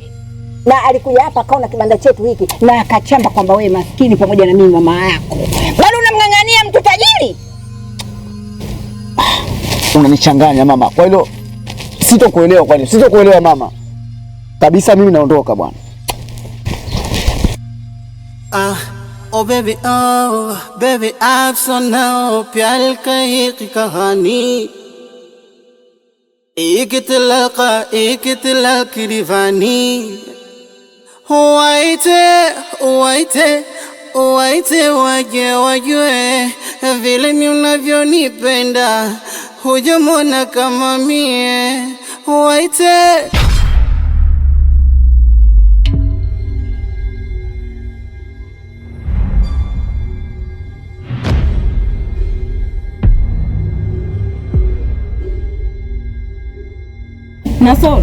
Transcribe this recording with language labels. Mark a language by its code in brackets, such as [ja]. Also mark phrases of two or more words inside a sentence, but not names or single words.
[sw] Na alikuja hapa akaona kibanda chetu hiki na akachamba kwamba wewe maskini pamoja na mimi mama yako. Bado unamng'ang'ania mtu tajiri? Unanichanganya mama. Kwa hilo sitokuelewa, kwa hilo sitokuelewa mama. Kabisa mimi naondoka bwana. [en] Oh baby, [hi] आप सुनाओ प्यार का एक कहानी, एक तलाक दीवानी। [sw] Waite wajue vile ni unavyonipenda, hujamwona kama mie. Waite na Solo.